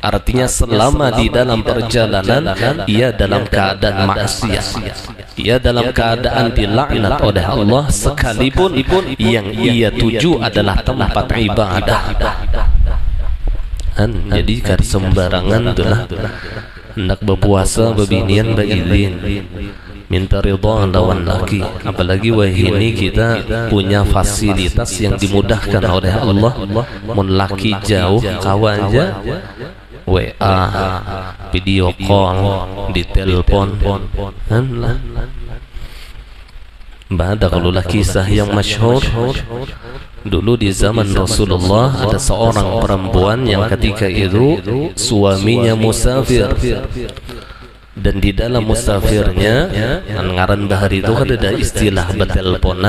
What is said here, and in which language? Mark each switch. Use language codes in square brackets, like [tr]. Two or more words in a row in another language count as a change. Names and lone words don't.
[id] Artinya selama di dalam perjalanan ia dalam keadaan maksiat, ia dalam keadaan dilaknat oleh Allah, sekalipun yang ia tuju adalah tempat ibadah. [bjn] Jadi kan sembarangan tulah hendak berpuasa bebinian beizin minta ridha lawan laki. Apalagi wahini kita punya fasilitas yang dimudahkan oleh Allah. Mun laki jauh kawan aja WA, [en] video call, [id] di telepon. Ada kalau kisah yang masyhur dulu di zaman Rasulullah, ada seorang perempuan yang ketika itu suaminya musafir, dan di dalam musafirnya [bjn] ngaran bahari [id] itu ada istilah berteleponan.